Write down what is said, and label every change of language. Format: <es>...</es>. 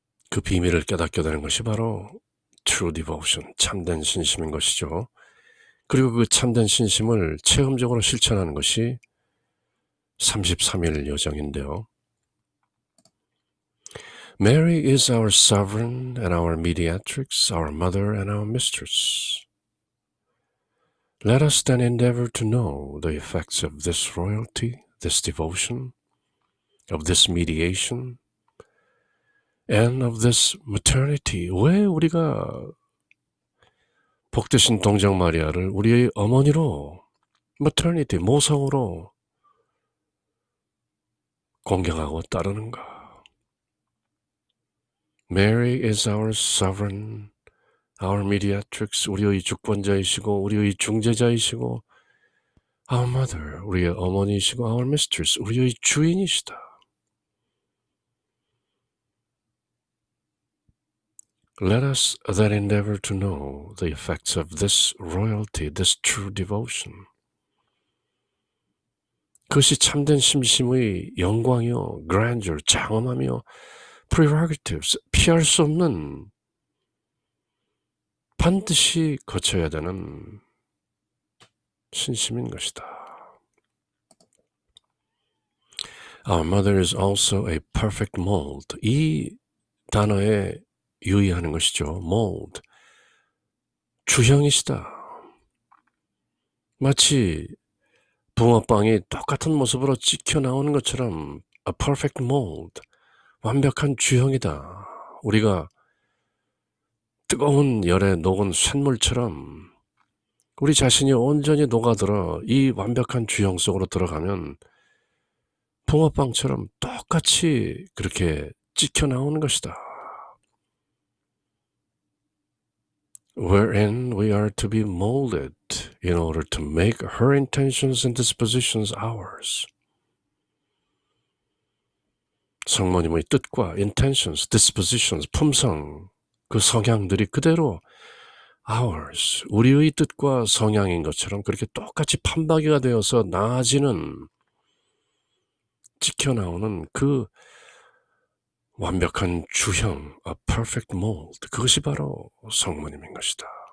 <ko>그 비밀을 깨닫게 되는 것이 바로</ko> <en>true devotion,</en> <ko>참된 신심인 것이죠. 그리고 그 참된 신심을 체험적으로 실천하는 것이 33일 여정인데요.</ko> <en>Mary is our sovereign and our mediatrix, our mother and our mistress. Let us then endeavor to know the effects of this royalty, this devotion, of this mediation, and of this maternity.</en> <ko>왜 우리가 복되신 동정 마리아를 우리의 어머니로 maternity, 모성으로 공경하고 따르는가?</ko> <en>Mary is our sovereign, our mediatrix,</en> <ko>우리의 주권자이시고 우리의 중재자이시고</ko> <en>our mother,</en> <ko>우리의 어머니이시고</ko> <en>our mistress,</en> <ko>우리의 주인이시다.</ko> <en>Let us then endeavor to know the effects of this royalty, this true devotion.</en> <ko>그것이 참된 심심의 영광이요, grandeur, 장엄하며 prerogatives, 피할 수 없는 반드시 거쳐야 되는 신심인 것이다.</ko> <en>Our mother is also a perfect mold.</en> <ko>이 단어에 유의하는 것이죠. mold. 주형이시다. 마치 붕어빵이 똑같은 모습으로 찍혀 나오는 것처럼</ko> <en>a perfect mold.</en> <ko>완벽한 주형이다. 우리가 뜨거운 열에 녹은 쇳물처럼 우리 자신이 온전히 녹아들어 이 완벽한 주형 속으로 들어가면 붕어빵처럼 똑같이 그렇게 찍혀 나오는 것이다.</ko> <en>Wherein we are to be molded in order to make her intentions and dispositions ours.</en> <ko>성모님의 뜻과 intentions, dispositions, 품성, 그 성향들이 그대로 ours, 우리의 뜻과 성향인 것처럼 그렇게 똑같이 판박이가 되어서 나아지는, 찍혀나오는 그 완벽한 주형,</ko> <en>a perfect mold,</en> <ko>그것이 바로 성모님인 것이다.</ko>